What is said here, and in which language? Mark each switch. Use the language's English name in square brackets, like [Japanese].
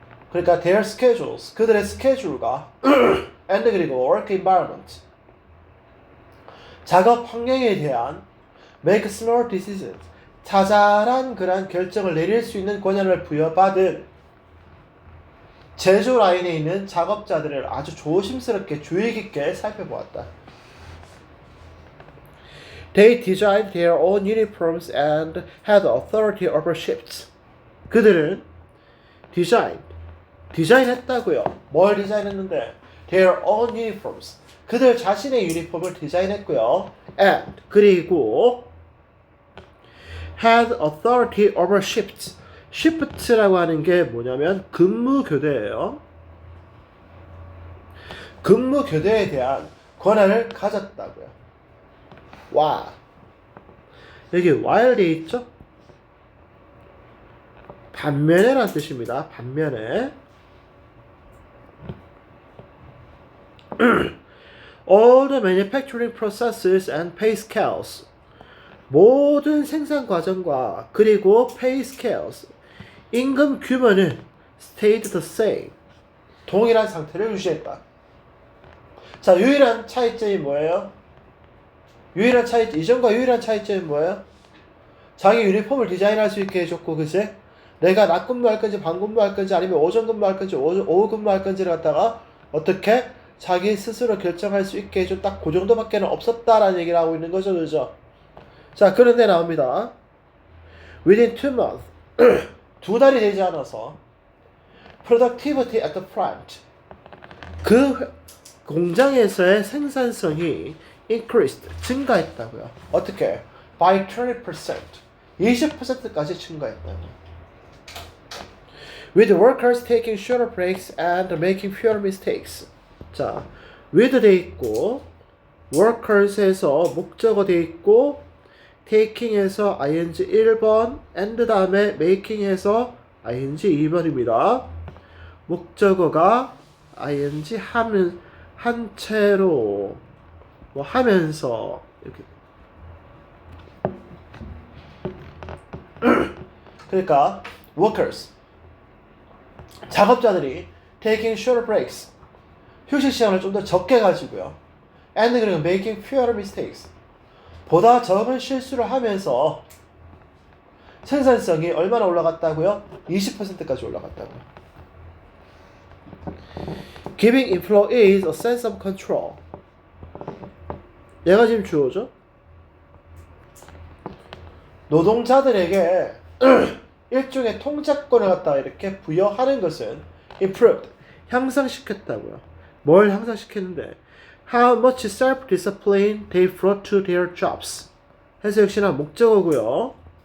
[Korean] 그러니까 [English] their schedules, [Korean] 그들의 스케줄과 and 그리고 [English] work environment, [Korean] 작업 환경에 대한 [English] make smart decisions, [Korean] 자잘한 그런 결정을 내릴 수 있는 권한을 부여받은 제조 라인에 있는 작업자들을 아주 조심스럽게 주의 깊게 살펴보았다. [English] They designed their own uniforms and had authority over shifts. [Korean] 그들은 디자인했다고요. 뭘 디자인했는데? [English] Their own uniforms. [Korean] 그들 자신의 유니폼을 디자인했고요. [English] And 그리고 had authority over shifts. [Korean] shift라고 하는 게 뭐냐면 근무 교대예요. 근무 교대에 대한 권한을 가졌다고요. 와. 여기 while 돼 있죠? 반면에라는 뜻입니다. 반면에. [English] All the manufacturing processes and pay scales. [Korean] 모든 생산 과정과 그리고 [English] pay scales, [Korean] 임금 규모는 [English] stayed the same. [Korean] 동일한 상태를 유지했다. 자, 유일한 차이점이 뭐예요? 이전과 유일한 차이점이 뭐예요? 자기 유니폼을 디자인할 수 있게 해줬고, 그치? 내가 낮 근무할 건지 밤 근무할 건지 아니면 오전 근무할 건지 오후 근무할 건지를 갖다가 어떻게 자기 스스로 결정할 수 있게 해줘. 딱 그 정도밖에 없었다라는 얘기를 하고 있는 거죠, 그죠? 자, 그런데 나옵니다. [English] Within 2 months, [Korean] 2달이 되지 않아서 [English] productivity at the plant, [Korean] 그 공장에서의 생산성이 [English] increased, [Korean] 증가했다고요. 어떻게? [English] By 20%, [Korean] 20%까지 증가했다고요. [English] With workers taking shorter breaks and making fewer mistakes. [Korean] 자, with 돼 있고, workers에서 목적어 돼 있고, taking에서 ing 1번, and 다음에 making에서 ing 2번입니다. 목적어가 ing 하면, 한 채로, 뭐 하면서, 이렇게. 그러니까, workers. [English] 작업자들이 taking shorter breaks. [Korean] 휴식 시간을 좀 더 적게 가지고요. [English] and 그리고 making fewer mistakes. [Korean] 보다 적은 실수를 하면서 생산성이 얼마나 올라갔다고요? 20%까지 올라갔다고요. [English] Giving employees a sense of control. [Korean] 얘가 지금 주어죠? 노동자들에게 일종의 통제권을 갖다가 이렇게 부여하는 것은 improved, 향상시켰다고요. 뭘 향상시켰는데? [English] How much self-discipline they brought to their jobs. [Korean] 해서 역시나 목적어고요.